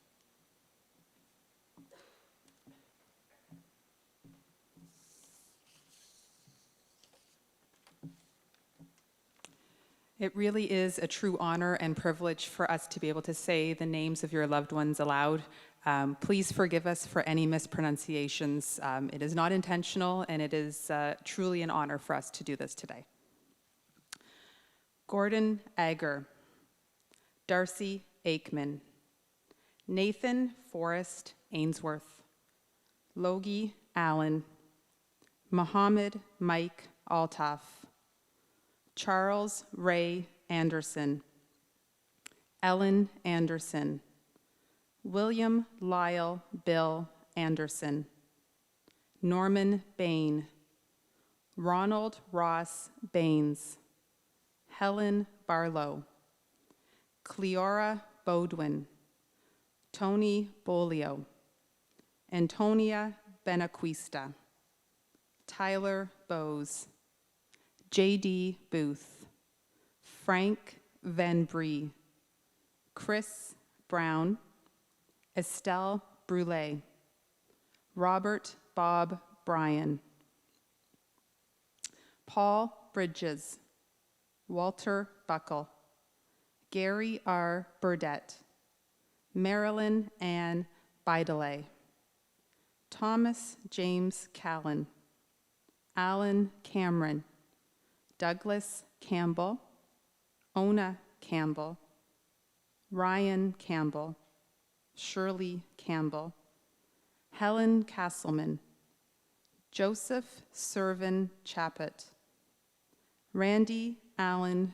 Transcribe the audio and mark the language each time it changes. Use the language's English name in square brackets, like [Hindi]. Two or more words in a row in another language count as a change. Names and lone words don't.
[English] It really is a true honor and privilege for us to be able to say the names of your loved ones aloud. Please forgive us for any mispronunciations. It is not intentional, and it is truly an honor for us to do this today. Gordon Ager, Darcy Aikman, Nathan Forrest Ainsworth, Logie Allen, Mohammed Mike Altaf, Charles Ray Anderson, Ellen Anderson, William Lyle Bill Anderson, Norman Bain, Ronald Ross Baines, Helen Barlow, Cleora Bodwin, Tony Bolio, Antonia Benaquista, Tyler Bowes, J.D. Booth, Frank Van Bree, Chris Brown, Estelle Brule, Robert Bob Bryan, Paul Bridges, Walter Buckle, Gary R. Burdett, Marilyn Ann Bidelay, Thomas James Callan, Alan Cameron, Douglas Campbell, Ona Campbell, Ryan Campbell, Shirley Campbell, Helen Castleman, Joseph Servin Chappett, Randy Allen